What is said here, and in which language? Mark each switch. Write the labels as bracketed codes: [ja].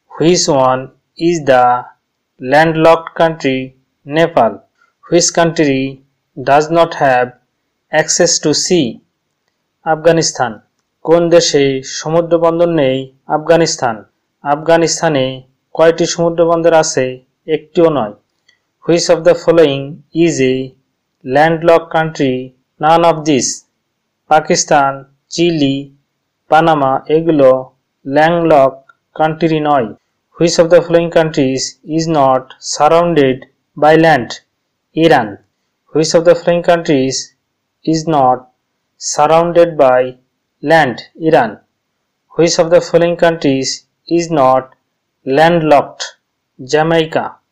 [en] Which one is the landlocked country? Nepal. Which country does not have access to sea? [bn] Afghanistan. কোন দেশে সমুদ্র বন্দর নেই? আফগানিস্তান। আফগানিস্তানে কয়টি সমুদ্র বন্দর আছে? একটিও নয়। [en] Which of the following is a landlocked country? None of these. [bn] Pakistan, chilli, Panama এগুলো ল্যান্ডলকড কান্ট্রি নয়। [en] Which of the following countries is not surrounded by land? Iran. Which of the following countries is not surrounded by land? Iran. Which of the following countries is not landlocked? Jamaica.